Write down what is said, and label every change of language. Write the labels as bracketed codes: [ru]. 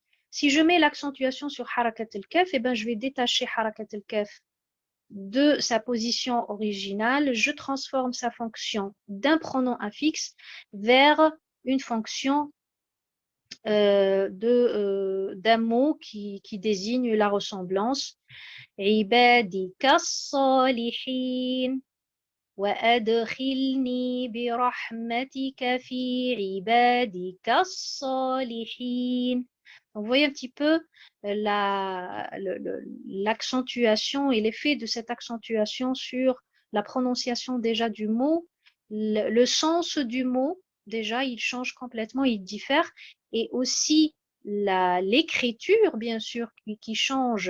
[fr] Si je mets l'accentuation sur harakat al-kaf, eh ben, je vais détacher harakat al-kaf de sa position originale. Je transforme sa fonction d'un pronom affixe vers une fonction d'un mot qui désigne la ressemblance. [ar] عبادك الصالحين وأدخلني برحمتك في عبادك الصالحين. [fr] Donc, vous voyez un petit peu l'accentuation et l'effet de cette accentuation sur la prononciation déjà du mot. Le sens du mot, déjà, il change complètement, il diffère. Et aussi l'écriture, bien sûr, qui change.